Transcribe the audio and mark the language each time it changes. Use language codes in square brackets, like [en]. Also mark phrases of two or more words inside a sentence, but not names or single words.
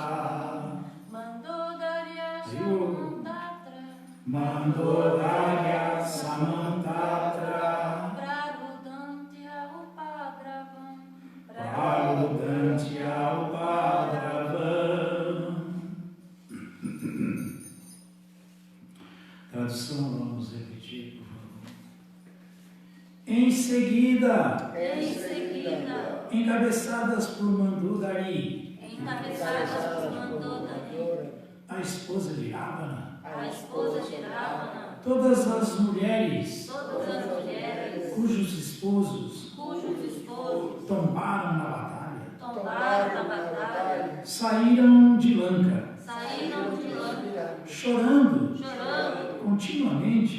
[sa] मन्दोदर्या समन्तत्र. मन्दोदर्या समन्तत्र. प्ररुदन्त्या उपद्रवम्. प्ररुदन्त्या उपद्रवम्. [pt] Tradução, vamos repetir, por favor. Em seguida, encabeçadas por Mandodari, a esposa de Ravana, todas as mulheres cujos esposos tombaram na batalha, saíram de Lanka, chorando continuamente.